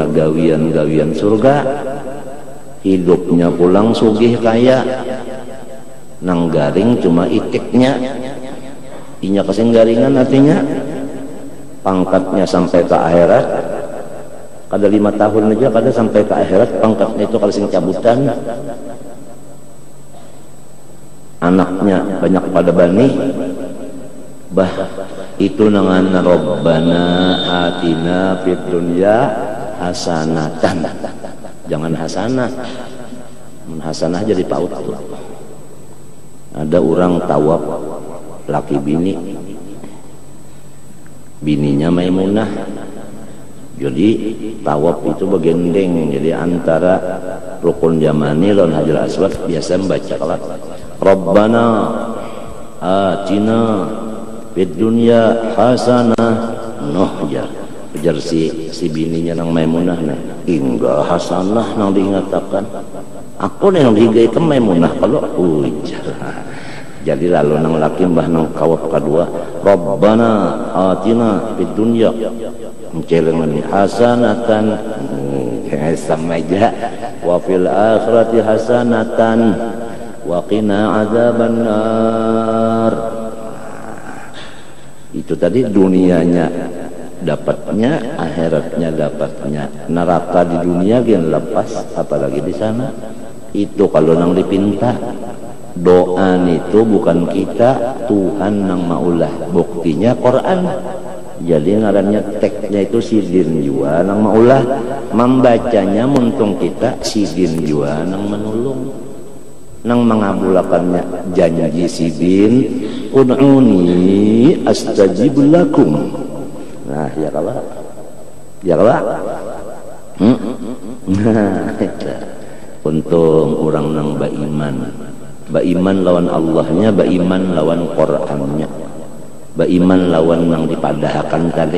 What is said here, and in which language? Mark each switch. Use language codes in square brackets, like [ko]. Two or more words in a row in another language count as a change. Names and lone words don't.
[bjn] gawian-gawian surga, hidupnya pulang sugih kaya, nang garing cuma itiknya, inya kasing garingan artinya pangkatnya sampai ke akhirat, kada 5 tahun aja kada sampai ke akhirat pangkatnya itu kasing cabutan, anaknya banyak pada bani. Bah itu nangan [ar] رَبَّنَا آتِنَا فِي الدُّنْيَا حَسَنَةً, [bjn] jangan hasanah, hasanah jadi paut tuh. Ada orang tawaf laki bininya Maimunah, jadi tawaf itu begendeng, jadi antara rukun yamani lawan hajar aswad biasa membaca kalat [ar] ربنا آتنا في الدنيا حسنة, [bjn] noh jar si bininya nang Maimunah nih, hingga hasanah nang diingatakan aku nih yang dihigai ke Maimunah kalau ujar. Jadi lalu nang laki mbah nang kawat kedua, [ar] ربنا آتنا في الدنيا mencelengan hasanatan, [bjn] sama aja, [ar] وفي الآخرة حسنة وقنا عذاب النار. [bjn] Itu tadi dunianya dapatnya, akhiratnya dapatnya. Neraka di dunia yang lepas, apalagi di sana. Itu kalau nang dipinta. Doa itu bukan kita, Tuhan nang maulah. Buktinya Quran. Jadi ngarannya teksnya itu sidin jua nang maulah. Membacanya muntung kita sidin jua nang menulung. Nang mengabulakannya janji sidin, [ar] ادعوني أستجب لكم. [bjn] Nah ya kalah, ya kalah. Untung orang nang baiman lawan Allahnya, baiman lawan Qurannya, baiman lawan nang dipadahkan tadi.